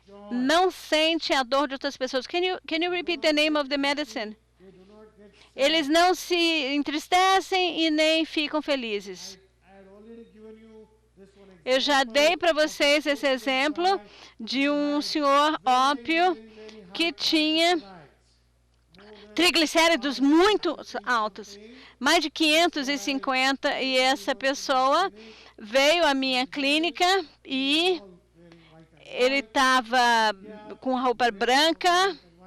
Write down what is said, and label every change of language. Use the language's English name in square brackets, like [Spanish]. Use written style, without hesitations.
[Portuguese] Não sente a dor de outras pessoas. [English] Can you repeat the name of the medicine? [Portuguese] Eles não se entristecem e nem ficam felizes. Eu já dei para vocês esse exemplo de um senhor ópio que tinha triglicéridos muito altos, mais de 550, e essa pessoa veio à minha clínica e ele estava com roupa branca.